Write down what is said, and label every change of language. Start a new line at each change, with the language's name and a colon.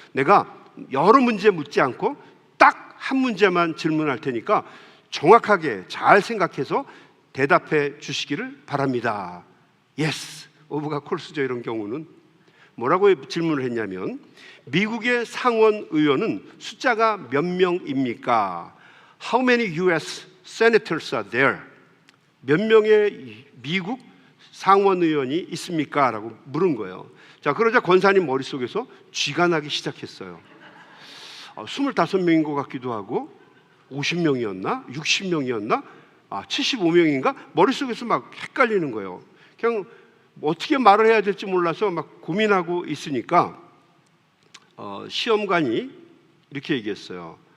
Korean: 내가 여러 문제 묻지 않고 딱 한 문제만 질문할 테니까 정확하게 잘 생각해서 대답해 주시기를 바랍니다.
English: Yes,
Korean: 오브가 콜스죠. 이런 경우는 뭐라고 질문을 했냐면, 미국의 상원 의원은 숫자가 몇 명입니까?
English: How many US senators are there?
Korean: 몇 명의 미국 상원 의원이 있습니까? 라고 물은 거예요. 자, 그러자 권사님 머릿속에서 쥐가 나기 시작했어요. 25명인 것 같기도 하고 50명이었나? 60명이었나? 75명인가? 머릿속에서 막 헷갈리는 거예요. 그냥 어떻게 말을 해야 될지 몰라서 막 고민하고 있으니까 시험관이 이렇게 얘기했어요.